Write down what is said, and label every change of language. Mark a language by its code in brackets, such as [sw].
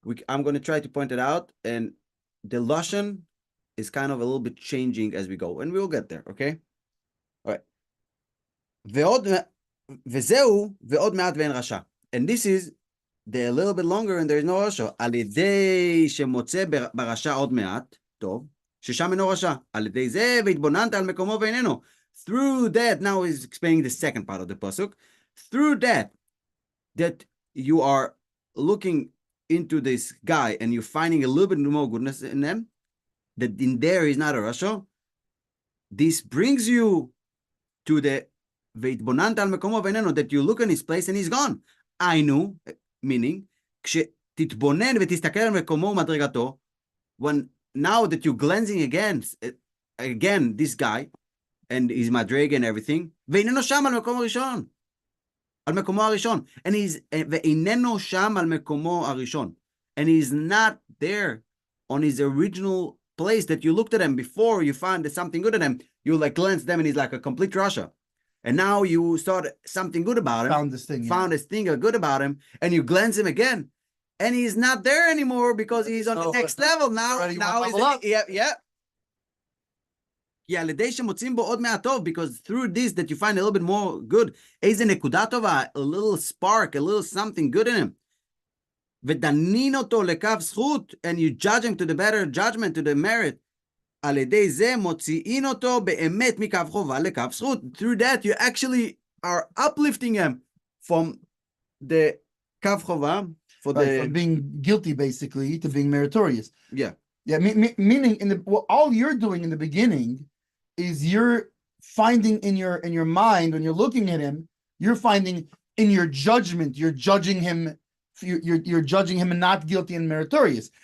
[en] I'm going to try to point it out, and the lashon is kind of a little bit changing as we go, and we'll get there, okay? All right. [he] וזהו, ועוד מעט ואין רשע. [en] And this is the little bit longer and there is no רשע. [he] על ידי שמוצא ברשע עוד מעט, טוב, ששם אינו רשע. על ידי זה והתבוננת על מקומו ואיננו. [en] Through that, now he's explaining the second part of the pasuk. Through that you are looking into this guy and you're finding a little bit more goodness in them, that in there is not a רשע. This brings you to the [he] והתבוננת על מקומו ואיננו, [en] that you look in his place and he's gone. היינו, meaning, [he] כשתתבונן ותסתכל על מקומו ומדרגתו, [en] when now that you're glancing again this guy, and his madrega and everything, [he] ואיננו שם על מקומו הראשון. על מקומו הראשון. ואיננו שם על מקומו הראשון. [en] And he's not there on his original place that you looked at him before you find something good at him. You like glance them and he's like a complete rasha. and now you saw something good about him, Found this thing. found this thing good about him, and you glance him again, and he's not there anymore because he's on the next level now. Now he's yeah. [he] כי על ידי שמוצאים בו עוד מעט טוב, [en] because through this that you find a little bit more good, [he] איזה נקודה טובה, [en] a little spark, a little something good in him. [he] ודנין אותו לקו זכות, [en] and you judge him to the better judgment, to the merit. [he] על ידי זה מוציאים אותו באמת מקו חובה לקו זכות. [en] Through that you actually are uplifting him from the קו חובה, from being guilty basically to being meritorious. Yeah. Meaning all you're doing in the beginning is you're finding in your mind, when you're looking at him, you're finding in your judgment, you're judging him not guilty and meritorious.